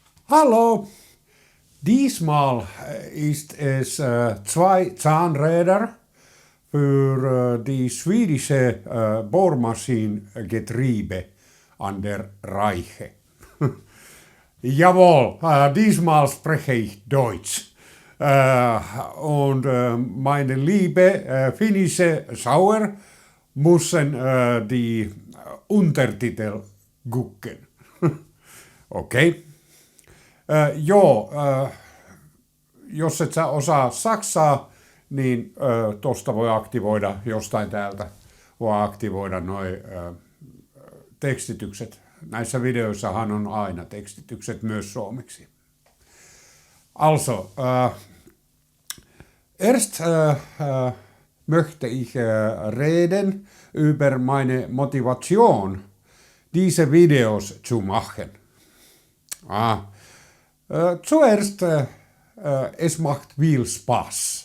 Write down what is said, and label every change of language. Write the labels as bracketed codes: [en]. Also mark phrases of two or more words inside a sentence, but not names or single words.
[de] Hallo, diesmal ist es zwei Zahnräder für die schwedische Bohrmaschinengetriebe an der Reiche. Jawohl, diesmal spreche ich Deutsch. Und meine liebe finnische Schauer müssen die Untertitel gucken. [fi] Okei. Jos et sä osaa saksaa, niin tosta voi aktivoida, jostain täältä voi aktivoida noi tekstitykset. Näissä videoissahan on aina tekstitykset myös suomeksi. [de] Also, erst möchte ich reden über meine Motivation, diese Videos zu machen. Zuerst, es macht viel Spaß.